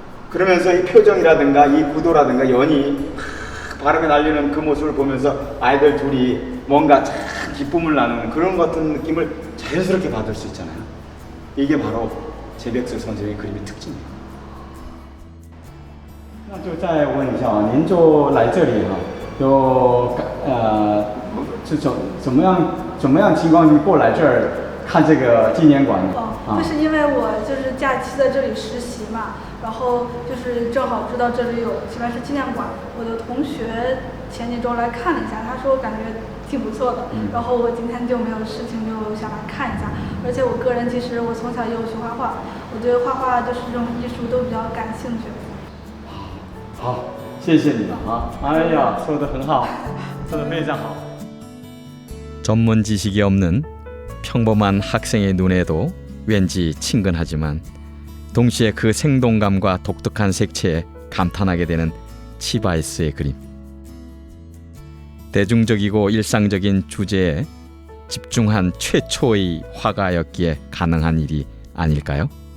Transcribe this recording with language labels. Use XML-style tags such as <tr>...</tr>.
<ko>그러면서 이 표정이라든가 이 구도라든가 연이 바람에 날리는 그 모습을 보면서 아이들 둘이 뭔가 참 기쁨을 나누는 그런 같은 느낌을 자연스럽게 받을 수 있잖아요. 이게 바로 제백석 선생의 그림의 특징이에요.</ko> <zh>那就再问一下啊，您就来这里哈、是怎么样情况过来这儿看这个纪念馆呢？就是因为我就是假期在这里实习嘛，然后就是正好知道这里有齐白石纪念馆，我的同学前几周来看了一下，他说感觉挺不错的，然后我今天就没有事情，就想来看一下。而且我个人其实我从小也有学画画，我对画画就是这种艺术都比较感兴趣。好，谢谢你了啊！哎呀，说得很好，说得非常好。</zh> <ko>전문 지식이 없는 평범한 학생의 눈에도 왠지 친근하지만 동시에 그 생동감과 독특한 색채에 감탄하게 되는 치바이스의 그림. 대중적이고 일상적인 주제에 집중한 최초의 화가였기에 가능한 일이 아닐까요?</ko>